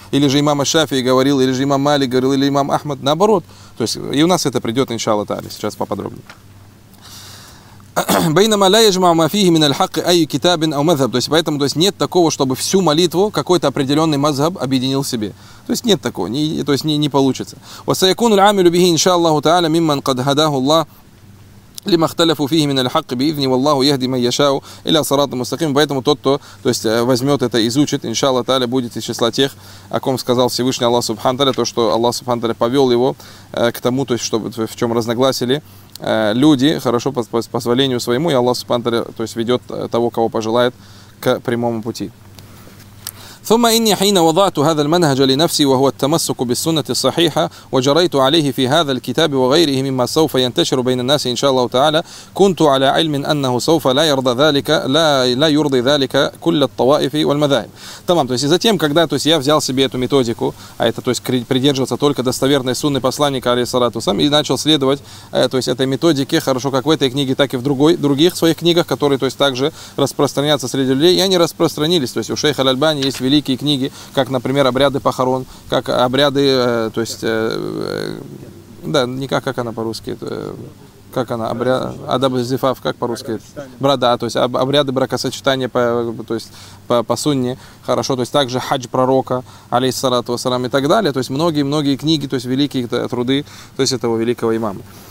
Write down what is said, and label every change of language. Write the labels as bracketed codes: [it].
[ru] Или же имам Аш-Шафии говорил, или же имам Малик говорил, или имам Ахмад, наоборот. То есть и у нас это придет, иншаллах тааля, сейчас поподробнее. [ar] بينما لا يجمع ما فيه من الحق أي كتاب أو مذهب. [ru] То есть поэтому, то есть нет такого, чтобы всю молитву какой-то определенный мазхаб объединил в себе. То есть нет такого, не получится. [ar] وسيكون العامل به إن شاء الله تعالى ممن قد هداه الله لما اختلفوا فيه من الحق بإذن والله يهدي من يشاء إلى صراط مستقيم. [ru] Поэтому тот, кто, то есть возьмет это и изучит, иншаллах тааля, будет из числа тех, о ком сказал Всевышний Аллах субхану тааля, то что Аллах субхану тааля повел его к тому, то есть чтобы в чем разногласили люди, хорошо, по позволению своему, и Аллах субхану тааля, то есть ведет того, кого пожелает, к прямому пути. [ar] ثم إني حين وضعت هذا المنهج لنفسي وهو التمسك بالسنة الصحيحة وجريت عليه في هذا الكتاب وغيره مما سوف ينتشر بين الناس إن شاء الله تعالى كنت على علم أنه سوف لا يرضى ذلك لا يرضي ذلك كل الطوائف والمذاهب. [ru] Тамам, то есть и затем, когда, то есть я взял себе эту методику, а это, то есть придерживаться только достоверной сунны посланника алейхиссалату вассалям, и начал следовать, то есть этой методике, хорошо, как в этой книге, так и в других своих книгах, которые, то есть также распространяются среди людей, и они распространились. То есть у шейха аль-Альбани есть великие книги, как, например, обряды похорон, как обряды, то есть, да, не как, как она по-русски, как она, обряд, адаб зифаф, как по-русски, брада, то есть обряды бракосочетания, то есть по сунне, хорошо, то есть также хадж пророка, алейхиссалату вассалям и так далее, то есть многие книги, то есть великие труды, то есть этого великого имама.